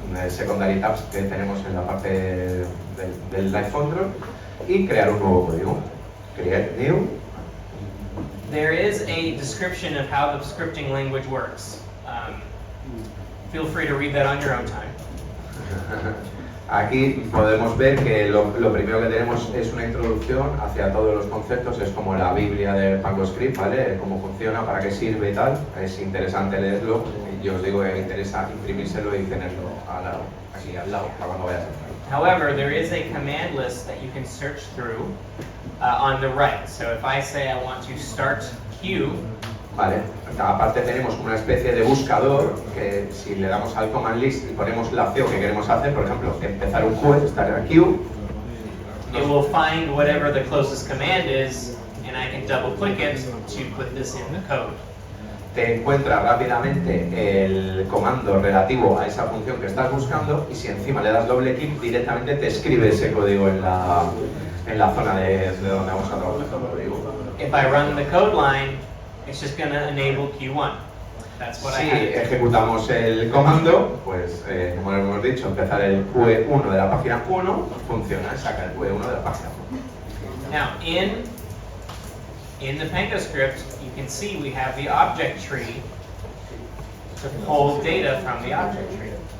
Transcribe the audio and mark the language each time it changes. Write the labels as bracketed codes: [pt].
[en] secondary tabs [es] que tenemos en la parte del live control y crear un nuevo código. [en] Create new. There is a description of how the scripting language works. Feel free to read that on your own time. [es] Aquí podemos ver que lo primero que tenemos es una introducción hacia todos los conceptos, es como la Biblia del PangoScript, ¿vale? Cómo funciona, para qué sirve y tal. Es interesante leerlo. Yo os digo que me interesa imprimírselo y tenerlo aquí al lado para cuando vayas a entrar. [en] However, there is a command list that you can search through on the right. So if I say I want to start Q, [es] vale, aparte tenemos una especie de buscador que si le damos al command list y ponemos la acción que queremos hacer, por ejemplo, empezar un queue, [en] start a queue, it will find whatever the closest command is, and I can double click it to put this in the code. [es] Te encuentra rápidamente el comando relativo a esa función que estás buscando y si encima le das doble clic directamente te escribe ese código en la zona de donde vamos a trabajar. [en] If I run the code line, it's just going to enable Q1. That's what [es] si ejecutamos el comando, pues como hemos dicho, empezar el Q1 de la página 1, funciona, saca el Q1 de la página 1. [en] Now, in the PangoScript, you can see we have the object tree to pull data from the object tree.